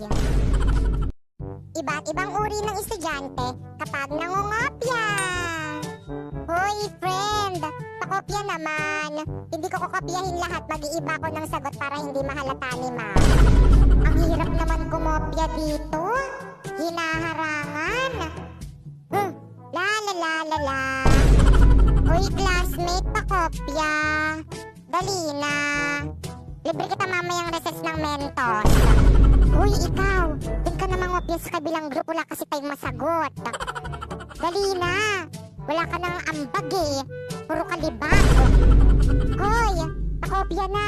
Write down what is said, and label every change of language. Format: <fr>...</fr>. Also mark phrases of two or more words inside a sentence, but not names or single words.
<tl>Iba't ibang uri ng estudyante kapag nangungopya. Hoy, friend! Pakopya naman. Hindi ko kokopyahin lahat. Mag-iiba ko ng sagot para hindi mahalata ni ma'am. Ang hirap naman kumopya dito. Hinaharangan. La la la la la. Hoy, classmate, pakopya. Dali na. Libre kita mamayang recess ng Mentos. Uy, ikaw. Doon ka na mangopya sa kabilang group. Wala kasi tayong masagot. Dali na. Wala ka nang ambag eh. Puro kalibag. Hoy, pakopya na.</tl>